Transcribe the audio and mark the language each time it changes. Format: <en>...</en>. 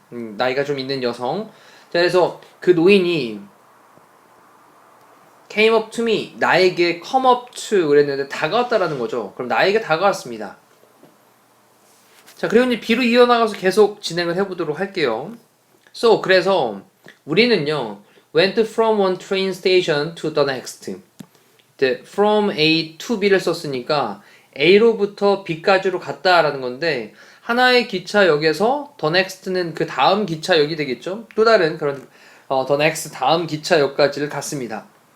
<ko>나이가 좀 있는 여성. 자, 그래서 그 노인이</ko> <en>came up to me,</en> <ko>나에게</ko> <en>come up to</en> <ko>그랬는데 다가왔다라는 거죠. 그럼 나에게 다가왔습니다. 자, 그리고 이제 B로 이어나가서 계속 진행을 해보도록 할게요. 그래서 우리는요</ko> <en>went from one train station to the next. from A to B</en> <ko>를 썼으니까 A로부터 B까지로 갔다라는 건데 하나의 기차역에서 the next는 그 다음 기차역이 되겠죠. 또 다른 그런 the next 다음 기차역까지를 갔습니다.</ko>